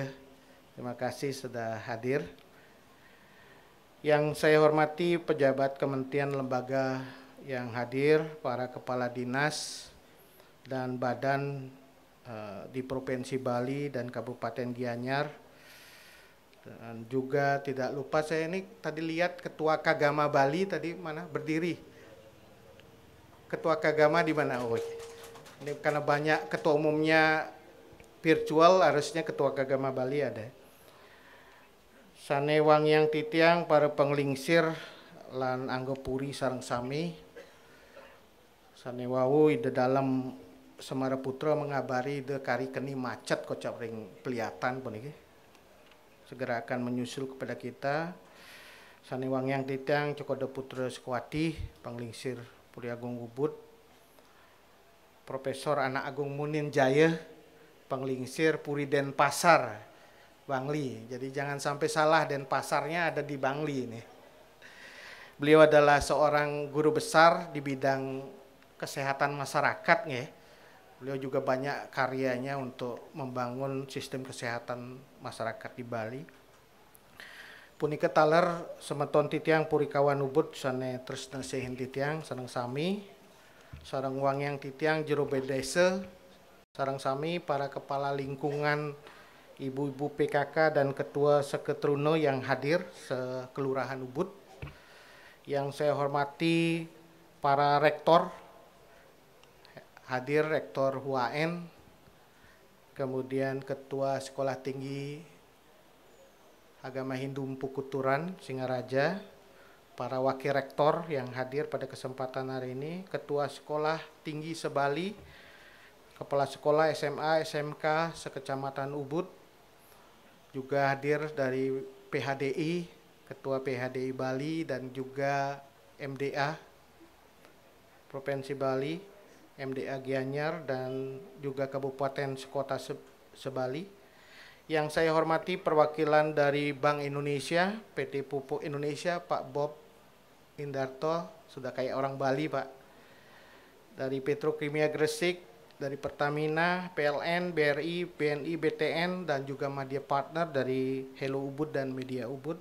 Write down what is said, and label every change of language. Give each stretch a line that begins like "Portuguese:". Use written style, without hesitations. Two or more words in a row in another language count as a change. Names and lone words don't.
Indonesian: Terima kasih sudah hadir. Yang saya hormati pejabat kementerian lembaga yang hadir, para kepala dinas dan badan di Provinsi Bali dan Kabupaten Gianyar. Dan juga tidak lupa saya ini tadi lihat Ketua Kagama Bali tadi mana berdiri. Ketua Kagama di mana? Oh, ini karena banyak ketua umumnya virtual, harusnya Ketua Kagama Bali ada.
Balinese: Sane wangyang titiang para penglingsir lan anggopuri sareng sami. Sane wawu ide dalam Semara Putra mengabari ide kari keni macet kocap ring pelihatan pun iki.
Indonesian: Segera akan menyusul kepada kita.
Balinese: Sane wangyang titiang Cokodo Putra Sekwati, Penglingsir Puri Agung Ubud. Profesor Anak Agung Munin Jaya, Penglingsir Puri Denpasar, Bangli.
Indonesian: Jadi jangan sampai salah, Denpasarnya ada di Bangli ini. Beliau adalah seorang guru besar di bidang kesehatan masyarakat ya. Beliau juga banyak karyanya untuk membangun sistem kesehatan masyarakat di Bali.
Balinese: Punika taler semeton titiang Purikawan Ubud sane tresna sehin titiang sareng sami. Sareng wangyang titiang jero bedese sareng sami
Indonesian: para kepala lingkungan, ibu-ibu PKK dan ketua seketruno yang hadir sekelurahan Ubud. Yang saya hormati para rektor hadir, Rektor HUAN, kemudian Ketua Sekolah Tinggi Agama Hindu Empu Kuturan Singaraja, para wakil rektor yang hadir pada kesempatan hari ini, Ketua Sekolah Tinggi Sebali, Kepala Sekolah SMA, SMK Sekecamatan Ubud, juga hadir dari PHDI, Ketua PHDI Bali dan juga MDA Provinsi Bali, MDA Gianyar dan juga Kabupaten Sekota Sebali. Yang saya hormati perwakilan dari Bank Indonesia, PT Pupuk Indonesia, Pak Bob Indarto, sudah kayak orang Bali Pak. Dari Petrokimia Gresik, dari Pertamina, PLN, BRI, BNI, BTN, dan juga media partner dari Hello Ubud dan Media Ubud.